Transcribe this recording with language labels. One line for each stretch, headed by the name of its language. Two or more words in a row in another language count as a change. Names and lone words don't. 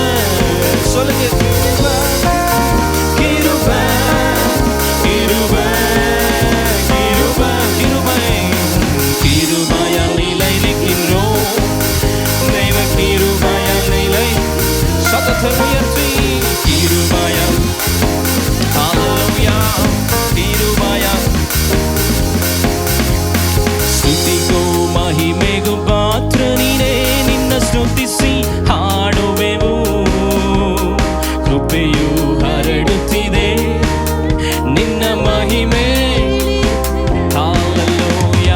Tamil: சொல்லுங்க. கிருபை கிருபை கிருபை கிருபை கிருபை. கிருபையால் நிலை நிற்கின்றோம், தெய்வ கிருபையால் நிலை. சத்தத்தை உயர்த்தி கிருபையால். ஹalleluya.
Kannada: கிருபையால் ಸ್ತುತಿಗೂ ಮಹಿಮೆಗೂ ಪಾತ್ರ ನೀನೇ, ನಿನ್ನ ಸ್ತುತಿಸಿ ಹಾಡುವೆವು. ಕೃಪೆಯು ಹರಡುತ್ತಿದೆ ನಿನ್ನ ಮಹಿಮೆ. ಹalleluya.